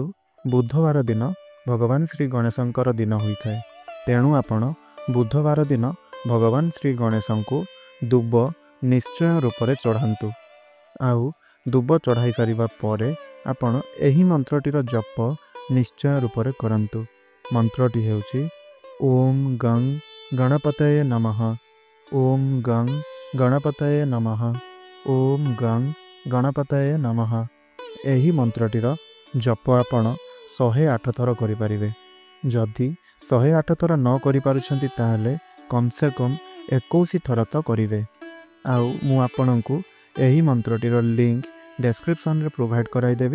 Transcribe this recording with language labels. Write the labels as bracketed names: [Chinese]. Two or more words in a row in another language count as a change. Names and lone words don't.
[Odia] ବୁଧବାର ଦିନ ଭଗବାନ ଶ୍ରୀ ଗଣେଶଙ୍କର ଦିନ ହୋଇଥାଏ। ତେଣୁ ଆପଣ ବୁଧବାର ଦିନ ଭଗବାନ ଶ୍ରୀ ଗଣେଶଙ୍କୁ ଦୁବ ନିଶ୍ଚୟ ରୂପ ରେ ଚଢ଼ାନ୍ତୁ। ଆଉ ଦୁବ ଚଢ଼ାଇ ସାରିବା ପରେ ଆପଣ ଏହି ମନ୍ତ୍ରଟିର ଜପ ନିଶ୍ଚୟ ରୂପ ରେ କରନ୍ତୁ। ମନ୍ତ୍ରଟି ହେଉଛି [Sanskrit] ओम गं गणपतये नमः, ओम गं गणपतये नमः, ओम गं गणपतये नमः। [Odia] ଏହି ମନ୍ତ୍ରଟିର ଜପ ଆପଣ 108 ଥର କରି ପାରିବେ। ଯଦି 108 ଥର ନ କରି ପାରୁଛନ୍ତି ତାହାହେଲେ [Hindi] कम से कम [Odia] 21 ଥର ତ କରିବେ। ଆଉ ମୁଁ ଆପଣଙ୍କୁ ଏହି ମନ୍ତ୍ରଟିର [English] link description [Odia] ରେ ପ୍ରୋଭାଇଡ କରାଇ ଦେବି।